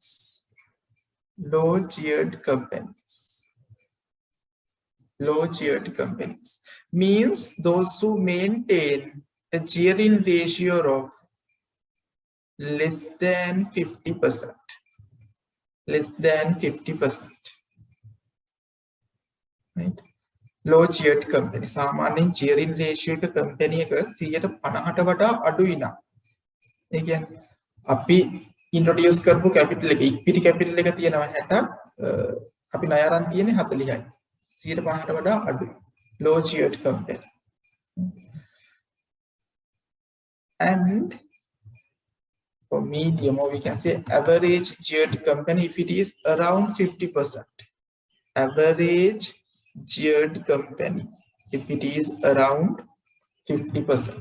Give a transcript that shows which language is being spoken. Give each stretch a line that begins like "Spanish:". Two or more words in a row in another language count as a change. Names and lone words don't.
English: Low geared companies means those who maintain a gearing ratio of less than 50%. Less than 50%. Right? Low geared company.
Sinhala: සාමාන්‍යයෙන්
English: gearing ratio
Sinhala: එක company එක 150ට වඩා අඩුයි නම්. ඒ කියන්නේ අපි introduce කරපු capital එක
English: equity capital
Sinhala: එක තියෙනවා 60 අපි ණය අරන් තියෙන්නේ 40යි. 150ට වඩා අඩුයි.
English: Low geared company. And for medium, or we can say average geared company, if it is around 50%. Average geared company, if it is around 50%.